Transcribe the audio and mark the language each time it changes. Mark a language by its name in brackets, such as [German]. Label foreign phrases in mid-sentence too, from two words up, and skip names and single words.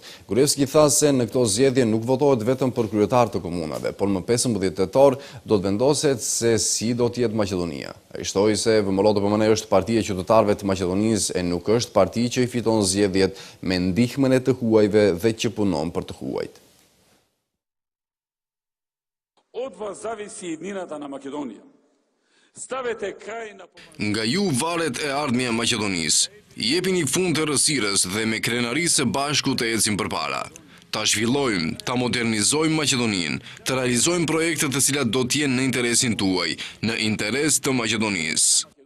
[Albanian] Gruevski tha se në këto zgjedhje nuk votohet vetëm për kryetar të komunave, por më 15 tetor do të vendoset se si do të jetë Maqedonia. Ai shtoi se VMLO DPMN është partia e qytetarëve të Maqedonisë e nuk është parti që i fiton zgjedhjet me ndihmën e të huajve dhe që punon për të huajt. [Macedonian] Од вас зависи иднината на Македонија. Ставете крај на... [Albanian] Nga ju varet e ardhmja e Maqedonisë. Jepini fund të errësirës dhe me krenarisë së bashku të ecim përpara. Ta zhvillojmë, ta modernizojmë Maqedoninë, të realizojmë projekte të cilat do të jenë në interesin tuaj, në interes të Maqedonisë.